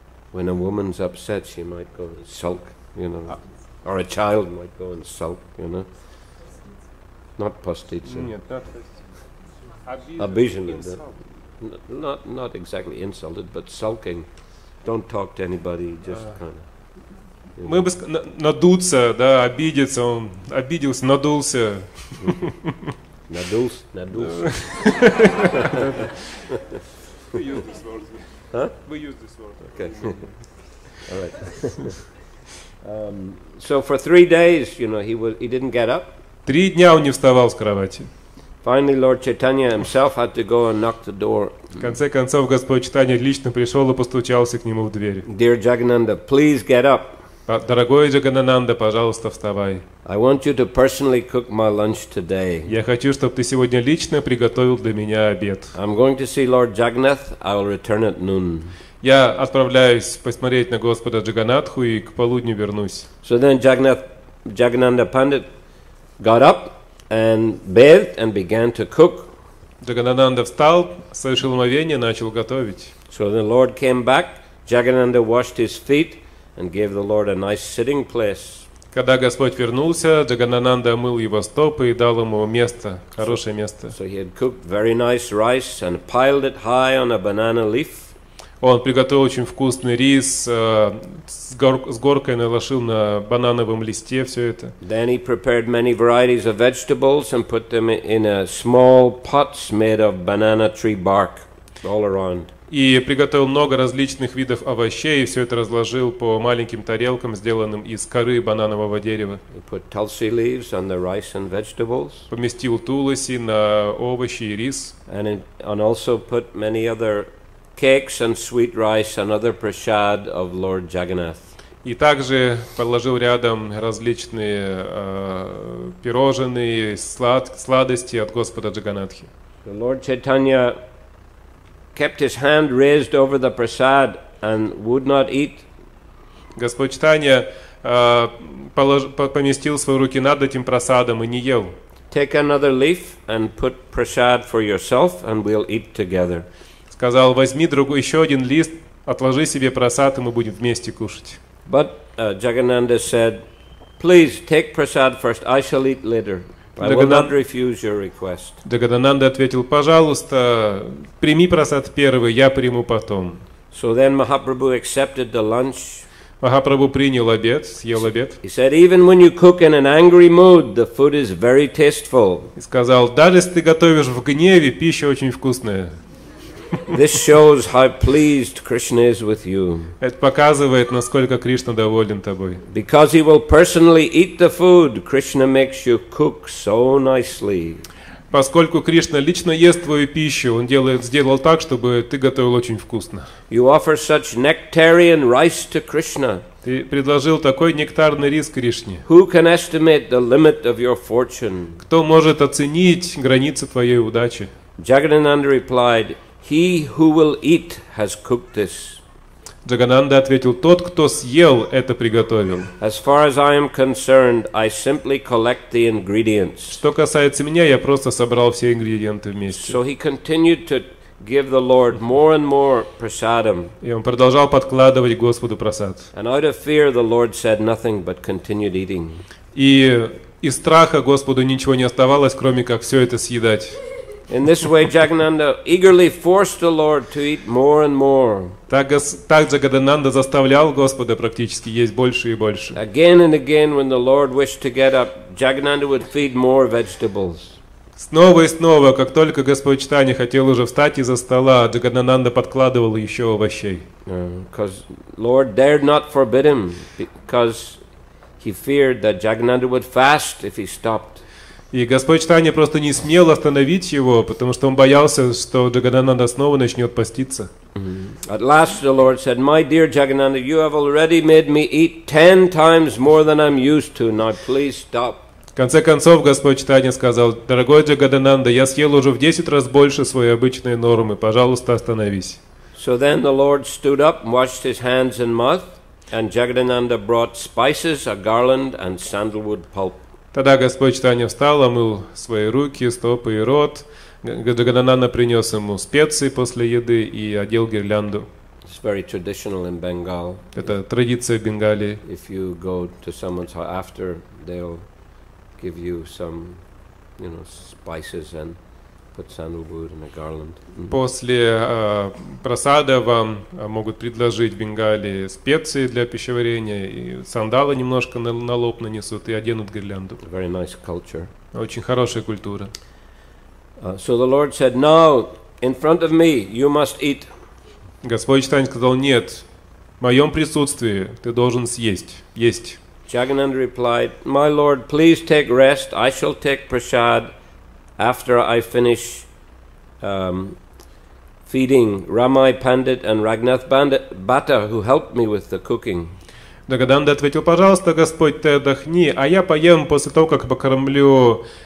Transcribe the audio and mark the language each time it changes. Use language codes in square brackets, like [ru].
[en] When a woman's upset, she might go and sulk, you know, or a child might go and sulk, you know. Not [ru] postitsa. Нет, Обиженный, да. [en] Not exactly insulted, but sulking. Don't talk to anybody, just kind of. [ru] Мы бы надуться, да, обидеться, он обиделся, надулся. Надулся. [en] We use this word. Huh? We use this word. Okay. All right. So for 3 days, you know, he didn't get up. [ru] 3 дня он не вставал с кровати. [en] Finally, Lord Chaitanya himself had to go and knock the door. [ru] В конце концов, Господь Чайтанья лично пришел и постучался к нему в дверь. [en] Dear Jagannatha, please get up. [ru] Дорогой Джаганананда, пожалуйста, вставай. [en] I want you to personally cook my lunch today. [ru] Я хочу, чтобы ты сегодня лично приготовил для меня обед. [en] I'm going to see Lord Jagannath. I will return at noon. [ru] Я отправляюсь посмотреть на Господа Джаганатху и к полудню вернусь. [en] So then Jagannatha Pandit got up and bathed and began to cook. [ru] Джаганананда встал, совершил омовение, начал готовить. [en] So the Lord came back. Jagannatha washed his feet and gave the Lord a nice sitting place. [ru] Когда Господь вернулся, Джаганананда омыл его стопы и дал ему место, хорошее место. [en] So he had cooked very nice rice and piled it high on a banana leaf. [ru] Он приготовил очень вкусный рис, с горкой наложил на банановом листе все это. [en] Then he prepared many varieties of vegetables and put them in a small pots made of banana tree bark all around. [ru] И приготовил много различных видов овощей, и все это разложил по маленьким тарелкам, сделанным из коры бананового дерева. [en] He put tulsi leaves on the rice and vegetables. [ru] Поместил туласи на овощи и рис. [en] And also put many other cakes and sweet rice and other prasad of Lord Jagannath. [ru] И также положил рядом различные пирожные, сладости от Господа Джаганатхи. [en] The Lord Chaitanya kept his hand raised over the prasad and would not eat. [ru] Господь Чайтанья поместил свои руки над этим прасадом и не ел. [en] Take another leaf and put prasad for yourself and we'll eat together. [ru] Сказал: возьми еще один лист, отложи себе прасад, и мы будем вместе кушать. [en] But Jagannatha said, please take prasad first, I shall eat later. I will not refuse your request. [ru] Джаганананда ответил: пожалуйста, прими прасад первый, я приму потом. [en] So then Mahaprabhu accepted the lunch. [ru] Махапрабху принял обед, съел обед. [en] He said, even when you cook in an angry mood, the food is very tasteful. [ru] И сказал: даже если ты готовишь в гневе, пища очень вкусная. [en] This shows how pleased Krishna is with you. [ru] Это показывает, насколько Кришна доволен тобой. [en] Because he will personally eat the food, Krishna makes you cook so nicely. [ru] Поскольку Кришна лично ест твою пищу, он сделал так, чтобы ты готовил очень вкусно. [en] You offer such nectarian rice to Krishna. [ru] Ты предложил такой нектарный рис Кришне. [en] Who can estimate the limit of your fortune? [ru] Кто может оценить границы твоей удачи? [en] Jagannatha replied, he who will eat has cooked this. [ru] Джагананда ответил: тот, кто съел, это приготовил. [en] As far as I am concerned, I simply collect the ingredients. [ru] Что касается меня, я просто собрал все ингредиенты вместе. [en] So he continued to give the Lord more and more prasadam. [ru] И он продолжал подкладывать Господу прасад. [en] And out of fear, the Lord said nothing but continued eating. [ru] И из страха Господу ничего не оставалось, кроме как все это съедать. [en] In this way, Jagannatha eagerly forced the Lord to eat more and more. [ru] Так Джагананда заставлял Господа практически есть больше и больше. [en] Again and again, when the Lord wished to get up, Jagannatha would feed more vegetables. [ru] Снова и снова, как только Господь Чайтанья хотел уже встать из-за стола, Джагананда подкладывал еще овощей. [en] Because Lord dared not forbid him, because he feared that Jagannatha would fast if he stopped. [ru] И Господь Чайтанья просто не смел остановить его, потому что он боялся, что Джагананда снова начнет поститься. [en] At last the Lord said, my dear Jagannatha, you have already made me eat 10 times more than I'm used to. Now please stop. [ru] В конце концов Господь Чайтанья сказал: дорогой Джагананда, я съел уже в 10 раз больше своей обычной нормы, пожалуйста, остановись. [en] So then the Lord stood up and washed his hands and mouth, and Jagannatha brought spices, a garland, and sandalwood pulp. [ru] Тогда Господь Чайтанья встал, омыл свои руки, стопы и рот. Джагананда принес ему специи после еды и одел гирлянду. [en] It's very traditional in Bengal. [ru] Это традиция Бенгалии. [en] If you go to someone's house after, they'll give you some spices and put sandalwood and a garland. [ru] После просада вам могут предложить в Бенгалии специи для пищеварения, и сандалы немножко на лоб нанесут и оденут гирлянду. [en] Very nice culture. [ru] Очень хорошая культура. [en] So the Lord said, "Now, in front of me, you must eat." [ru] Господь Чайтанья сказал: нет, в моем присутствии ты должен съесть, есть. [en] Jagannatha replied, "My Lord, please take rest. I shall take prasad after I finish feeding Ramai Pandit and Raghunath Bhatta, who helped me with the cooking." [ru] Джагананда ответил: пожалуйста, Господь, ты отдохни, а я поем после того, как покормлю